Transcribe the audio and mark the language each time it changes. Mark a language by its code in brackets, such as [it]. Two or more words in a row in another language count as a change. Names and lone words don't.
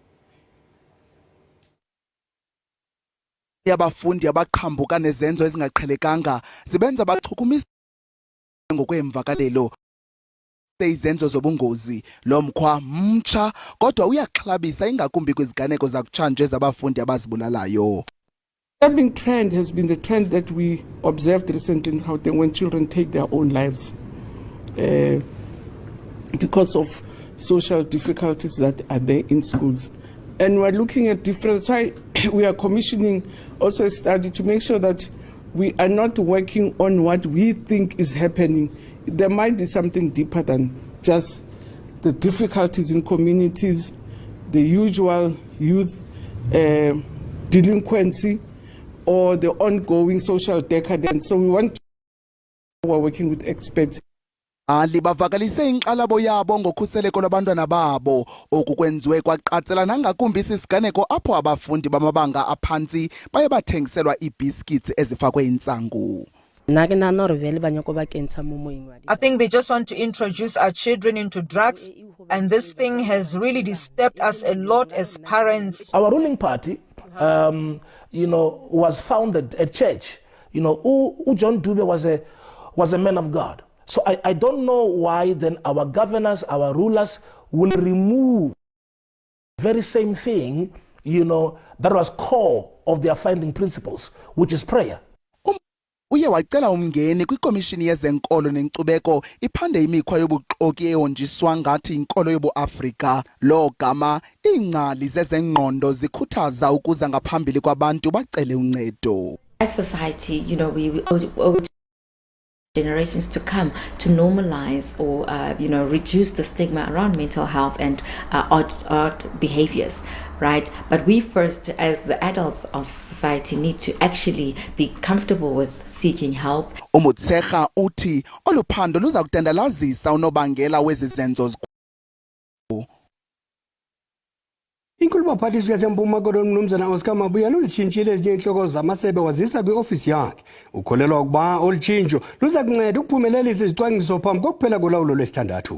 [xh] Abafundi abaqhambuka nezenzo ezingaqhelekanga zibenza bachukumisa ngokweemvakalelo izenzo zobungozi. Lo mkhwa mtsha kodwa uyaxhalabisa ingakumbi kwiziganeko zakutshanje zabafundi abazibulalayo. [en] Disturbing trend has been the trend that we observed recently in Gauteng when children take their own lives because of social difficulties that are there in schools. And we're looking at different, that's why we are commissioning also a study to make sure that we are not working on what we think is happening. There might be something deeper than just the difficulties in communities, the usual youth delinquency, or the ongoing social decadence. So we're working with experts. [xh] Libavalise inxalabo yabo ngokhuseleko lwabantwana babo okukwenziwe kwaqatsela nangakumbi isiganeko apho abafundi bamabanga aphantsi baye bathengiselwa iibhiskits ezifakwe intsangu. [en] I think they just want to introduce our children into drugs, and this thing has really disturbed us a lot as parents. Our ruling party, was founded at church. John Dube was a man of God. So I don't know why then our governors, our rulers will remove the very same thing, that was core of their founding principles, which is prayer. [xh] Uye wacela umngeni kwikomishini yezenkolo nenkcubeko iphande imikhwa yobuxoki ehonjiswa ngathi inkolo yobuAfrika. Lo gama iingcali zezengqondo zikhuthaza ukuza ngaphambili kwabantu bacele uncedo. [en] As society, we owe generations to come to normalize or reduce the stigma around mental health and odd behaviors, right? But we first, as the adults of society, need to actually be comfortable with seeking help. [xh] Umutsecha uthi oluphando luza kutandalazisa unobangela wezi zenzo. Inkulubaphathiswa yaseMpuma Koloni uMnumzana Oscar Mabuyane uzitshintshile ezinye inhloko zamasebe wazisa kwiofisi yakhe. Ukholelwa ukuba olu tshintsho luza kunceda ukuphumelelisa izicwangciso phambi kokuphela kolawulo lwesithandathu.